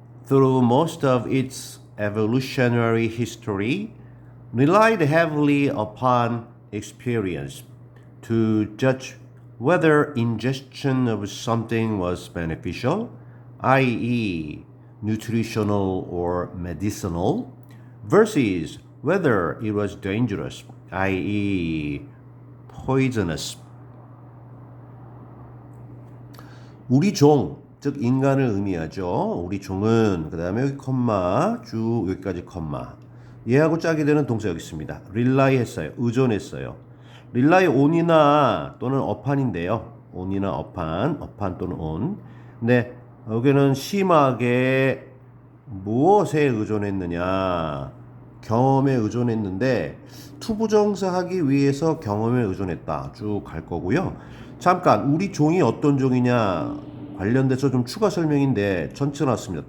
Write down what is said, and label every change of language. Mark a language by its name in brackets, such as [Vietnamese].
[English] through most of its evolutionary history, relied heavily upon experience to judge whether ingestion of something was beneficial, i.e., nutritional or medicinal, versus whether it was dangerous, i.e., poisonous. [Korean] 우리 종, 즉 인간을 의미하죠. 우리 종은 그 다음에 여기 컴마, 쭉 여기까지 컴마. 얘하고 짝이 되는 동사 여기 있습니다. rely 했어요. 의존했어요. rely on이나 또는 upon인데요. on이나 upon 또는 on. 근데 여기는 심하게 무엇에 의존했느냐? 경험에 의존했는데 투부정사 하기 위해서 경험에 의존했다. 쭉 갈 거고요. 잠깐 우리 종이 어떤 종이냐 관련돼서 좀 추가 설명인데 전체 나왔습니다.